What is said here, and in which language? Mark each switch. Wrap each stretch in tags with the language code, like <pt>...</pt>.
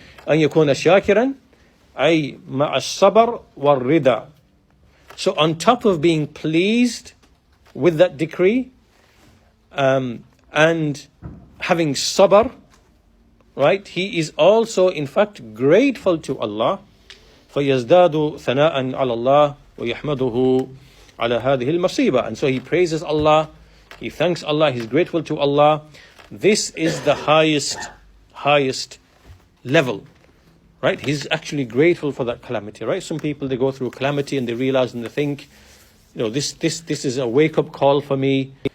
<ar>أن يكون شاكرا أي مع الصبر والرضا.</ar> <en>So on top of being pleased with that decree and having sabr, right, he is also in fact grateful to Allah.</en> <ar>فيزداد ثناء على الله ويحمده على هذه المصيبة.</ar> <en>And so he praises Allah, he thanks Allah, he's grateful to Allah. This is the highest level, right? He's actually grateful for that calamity, right? Some people, they go through calamity and they realize and they think, this is a wake-up call for me.</en>